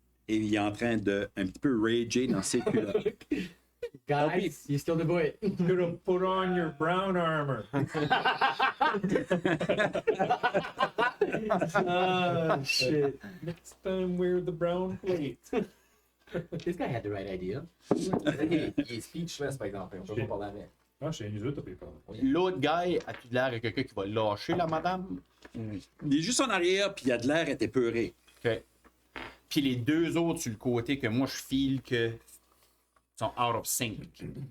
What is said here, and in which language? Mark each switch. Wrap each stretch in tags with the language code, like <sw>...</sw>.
<fr>Et il est en train de un petit peu rager dans ses culottes.</fr> <en>Guys, you still the boy. Could have put on your brown armor. Oh, shit. Next time wear the brown plate. This guy had the right idea.</en> <fr>Il est speechless, par exemple. On peut pas parler avec. Ah, chez nous autres, t'as pas L'autre gars, as-tu l'air de quelqu'un qui va lâcher la madame? Il est juste en arrière, puis il a de l'air à être épeuré. OK. Puis les deux autres sur le côté que moi je feel que sont</fr> <en>out of sync.</en>